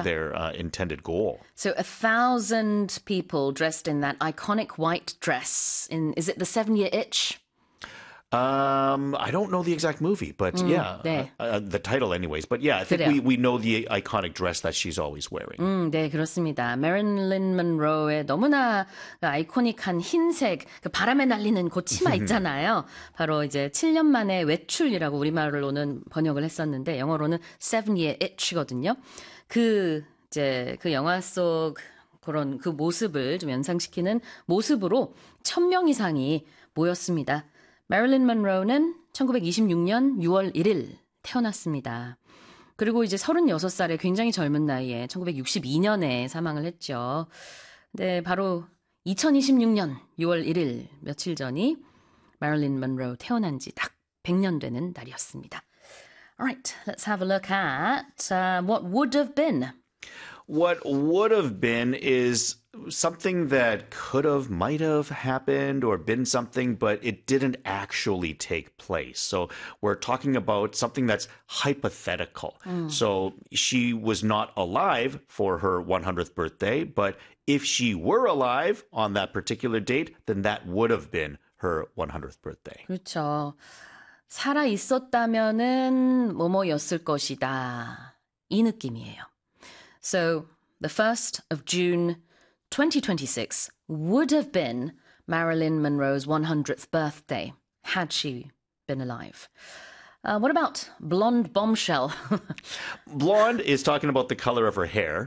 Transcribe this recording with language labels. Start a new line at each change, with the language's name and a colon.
English: their intended goal. So 1,000 people dressed in that iconic white dress in, is it the 7-Year Itch? I don't know the exact movie, but yeah,
Korean: 네.
English: the title anyways. But yeah, I think
Korean: 그래요.
English: we know the iconic dress that she's always wearing.
Korean: 네, 그렇습니다. 마릴린 먼로의 너무나 아이코닉한 흰색, 그 바람에 날리는 그 치마 있잖아요. 바로 이제 7년 만에 외출이라고 우리말로는 번역을 했었는데, 영어로는 7-Year Itch거든요. 그, 이제 그 영화 속 그런 그 모습을 좀 연상시키는 모습으로 1,000명 이상이 모였습니다. 마릴린 먼로는 1926년 6월 1일 태어났습니다. 그리고 이제 36살에 굉장히 젊은 나이에 1962년에 사망을 했죠. 근데 바로 2026년 6월 1일 며칠 전이 마릴린 먼로 태어난 지딱 100년 되는 날이었습니다.
English: Alright, let's have a look at what would have been. What would have been is something that could have, might have happened or been something, but it didn't actually take place. So we're talking about something that's hypothetical. So she was not alive for her 100th birthday, but if she were alive on that particular date, then that would have been her 100th birthday.
Korean: 그렇죠. 살아 있었다면은 뭐뭐였을 것이다. 이 느낌이에요.
English: So, the 1st of June 2026 would have been Marilyn Monroe's 100th birthday had she been alive. What about blonde bombshell? Blonde is talking about the color of her hair,